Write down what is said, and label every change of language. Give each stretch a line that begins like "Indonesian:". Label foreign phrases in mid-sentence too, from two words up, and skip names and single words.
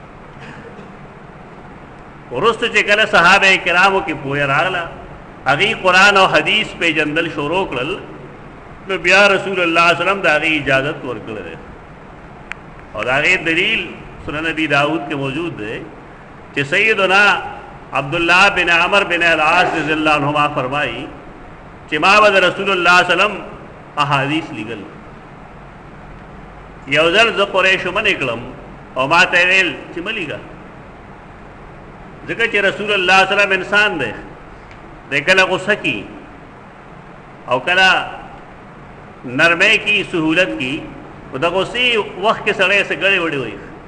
Pashto: وروسته چې کله صحابه کرامو کې پوهه راغله، هغې قرآن او حدیث پیژندل شروع کړل، نو بیا رسول الله
Arabic: صلی الله علیه وسلم
Pashto: د هغې اجازت ورکړی دی. او د هغې دلیل سنن ابي داود کې موجود دی چې سیدنا عبداللہ بن عمر بن العاص
Arabic: رضی اللہ عنہما
Pashto: فرمائی چې ما به رسول الله
Arabic: صلی الله علیه وسلم
Pashto: احادیث لیکل. یو ځل زه قریشو منې کړم او ما ته ویل چې مه لیکه، ځکه چې رسول الله
Arabic: صلی الله علیه وسلم
Pashto: انسان دی، دی کله غصه کی او کله نرمۍ کی، سهولت کی، او د غصې وخت کې سړی څه ګړې وړې وایي.